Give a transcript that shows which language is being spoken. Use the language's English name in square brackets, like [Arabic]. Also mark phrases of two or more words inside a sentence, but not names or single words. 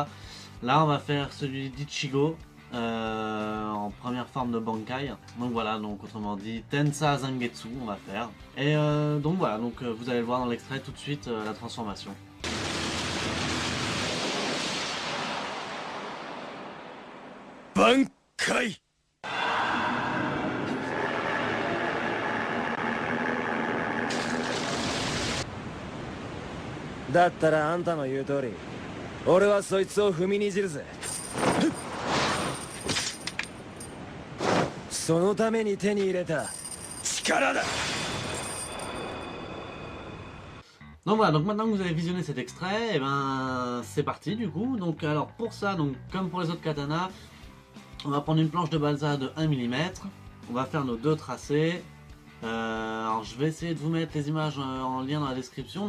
[French] Là on va faire celui d'Ichigo en première forme de Bankai. Donc voilà, donc autrement dit Tensa Zangetsu on va faire. Et donc voilà, donc vous allez le voir dans l'extrait tout de suite la transformation. Bankai! [Japanese] だったらあんたの言う通り、俺はそいつを踏みにじるぜ。そのために手に入れた力だ。 [French] Donc voilà, donc maintenant que vous avez visionné cet extrait, et ben c'est parti du coup. Donc alors pour ça, donc comme pour les autres katanas, on va prendre une planche de balsa de 1 mm. On va faire nos deux tracés. Alors je vais essayer de vous mettre les images en lien dans la description.